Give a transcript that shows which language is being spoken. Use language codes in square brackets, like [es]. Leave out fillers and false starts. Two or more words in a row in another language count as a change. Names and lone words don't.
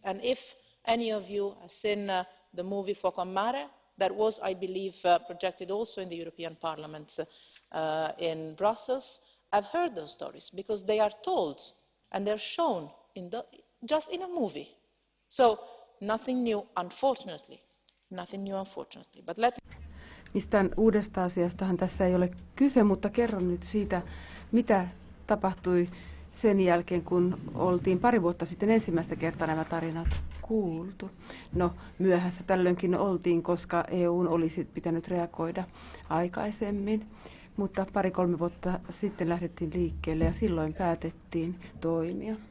[en] And if any of you have seen the movie Fuoco a Mare, that was, I believe, projected also in the European Parliament in Brussels, I've heard those stories because they are told and they're shown just in a movie. So nothing new, unfortunately. Nothing new, unfortunately. But [fi] Mistään uudesta asiastahan tässä ei ole kyse, mutta kerron nyt siitä, mitä tapahtui sen jälkeen, kun oltiin pari vuotta sitten ensimmäistä kertaa nämä tarinat kuultu. No, myöhässä tällöinkin oltiin, koska EU:n olisi pitänyt reagoida aikaisemmin, mutta 2-3 vuotta sitten lähdettiin liikkeelle ja silloin päätettiin toimia.